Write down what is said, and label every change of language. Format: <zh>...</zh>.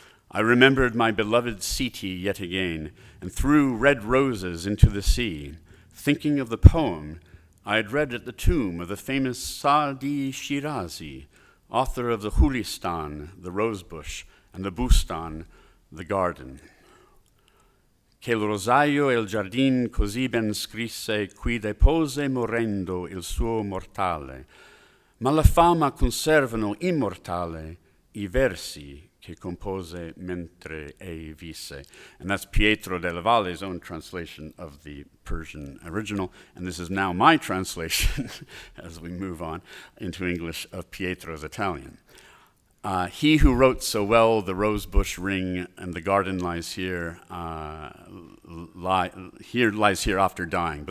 <en>I remembered my beloved Siti yet again, and threw red roses into the sea, thinking of the poem I had read at the tomb of the famous Saadi Shirazi, author of the Khulistan, the Rosebush, and the Bustan, the Garden.</en> <it>Che il rosaio e il giardin così ben scrisse qui depose morendo il suo mortale, ma la fama conservano immortale I versi che compose mentre ei visse.</it> <en>And that's Pietro della Valle's own translation of the Persian original, and this is now my translation, as we move on into English, of Pietro's Italian. He who wrote so well, the rosebush ring and the garden lies here, lies here after dying.</en>